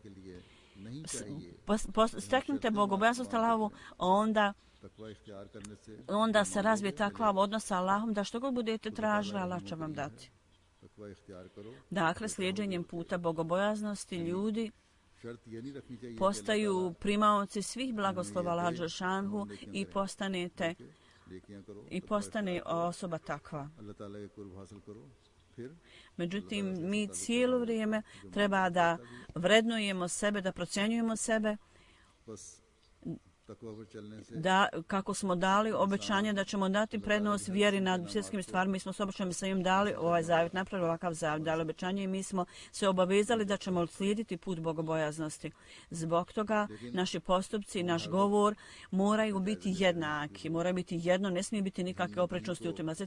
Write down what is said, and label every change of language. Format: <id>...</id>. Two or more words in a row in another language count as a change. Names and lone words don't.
<bs>Steknite bogobojaznost Allahovu, onda se razvije takva odnos sa Allahom da što god budete tražili, Allah će vam dati. Dakle, slijedženjem puta bogobojaznosti ljudi</bs> <ur>شرط یہ نہیں رکھنی چاہیے</ur> <bs>postaju primaoci svih blagoslova Allaha dželešanhu i postanete</bs> <ur>لیکن کرو</ur> <bs>i postane osoba takva.</bs> <ur>اللہ تعالیٰ کے قرب حاصل کرو پھر</ur> <bs>Međutim, mi cijelo vrijeme treba da vrednujemo sebe, da procjenjujemo sebe,</bs> <ur>بس تقویٰ پر چلنے سے</ur> <bs>da kako smo dali obećanje da ćemo dati prednost vjeri nad svjetskim stvarima. Mi smo s obećanjem sa im dali ovaj zavjet, napravili ovakav zavjet, dali obećanje i mi smo se obavezali da ćemo slijediti put bogobojaznosti. Zbog toga naši postupci, naš govor moraju biti jednaki, moraju biti jedno, ne smije biti nikakve oprečnosti u tim.</bs>